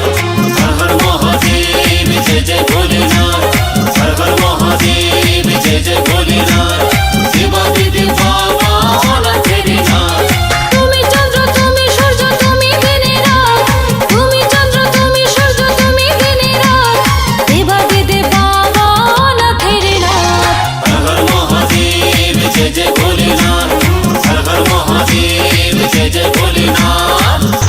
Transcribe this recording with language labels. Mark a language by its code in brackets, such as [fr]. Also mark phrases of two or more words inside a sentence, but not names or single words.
[hi] हर हर महादेव जय जय भोलेनाथ। हर हर महादेव जय जय भोलेनाथ देवादिदेव बाबा अनाथ नाथ। [bn] তুমি চন্দ্র তুমি সূর্য তুমি দিনের রাত, তুমি চন্দ্র তুমি সূর্য তুমি দিনের রাত, দেবাদিদেব বাবা অনাথের নাথ। [hi] हर हर महादेव जय जय भोलेनाथ। हर हर महादेव जय जय भोलेनाथ।